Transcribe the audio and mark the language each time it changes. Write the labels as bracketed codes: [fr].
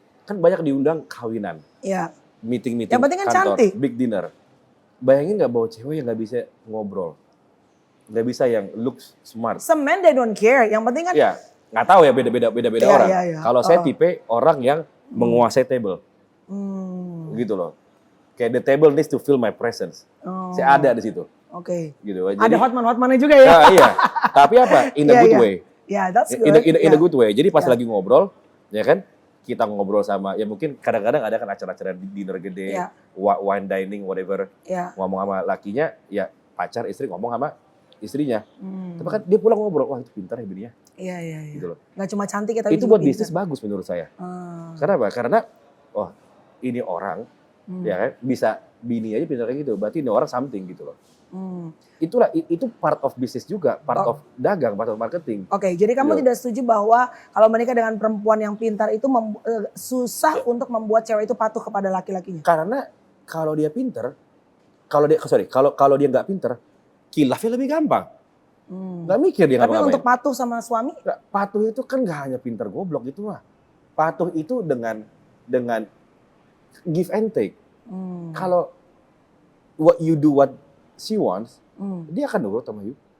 [id] Kan banyak diundang kawinan. Iya. [en] Meeting [id] yang penting kan kantor, cantik. [en] big dinner. [id] Bayangin nggak bawa cewek yang nggak bisa ngobrol. Nggak bisa yang looks smart. [en] Some men they don't care. [id] Yang penting kan. Ya, nggak tahu ya beda orang. Iya. Kalau saya tipe orang yang menguasai table. Gitu loh. Kayak [en] the table needs to feel my presence. [id] Saya ada di situ. Oke. Gitu. Jadi, ada hotman-hotmannya juga ya. Iya. Tapi apa? [en] In a good way. Ya, that's good. In a good way. [id] Jadi pas lagi ngobrol, ya kan? Kita ngobrol sama, ya mungkin kadang-kadang ada kan acara-acara dinner gede, [en] wine dining, whatever. [id] Ngomong sama lakinya, ya pacar, istri ngomong sama istrinya. Tapi kan dia pulang ngobrol, wah itu pintar ya bininya. Iya. Gitu loh. Nggak cuma cantik ya, tapi itu juga buat pintar. bisnis bagus menurut saya. Karena apa? Karena ini orang ya kan bisa bini aja pintar kayak gitu, berarti ini orang something gitu loh. [en] Itu part of bisnis juga, part of dagang, part of marketing. [id] Oke, jadi kamu tidak setuju bahwa kalau menikah dengan perempuan yang pintar itu susah untuk membuat cewek itu patuh kepada laki-lakinya? Karena kalau dia pintar, kalau dia nggak pintar, kilafnya lebih gampang. Nggak mikir dia Tapi untuk patuh sama suami? Patuh itu kan nggak hanya pintar goblok itu mah. Patuh itu dengan [en] give and take. [id] Kalau [en] what you do what she wants, [id] dia akan nurut sama [en] you.